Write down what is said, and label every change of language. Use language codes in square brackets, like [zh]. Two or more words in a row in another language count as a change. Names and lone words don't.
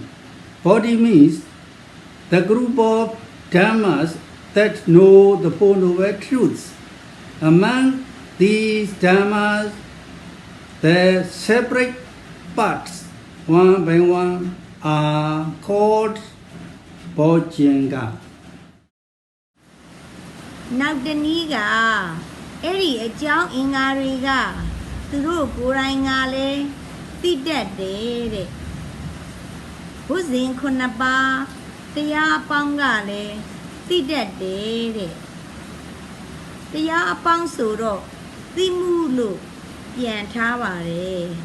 [en] Body means the group of dhammas that know the Four Noble Truths. Among these dhammas, the separate parts, one by one, are called Bojinga. [my] နောက်တနည်းကအဲ့ဒီအကြောင်းအင်္ဂါတွေကသူတို့ကိုယ်တိုင်ကလည်းသိတတ်တယ်တဲ့ဘုဇင်9 ပါးတရားအပေါင်းကလည်းသိတတ်တယ်တဲ့တရားအပေါင်းဆိုတော့သိမှုလို့ပြန်ထားပါတယ်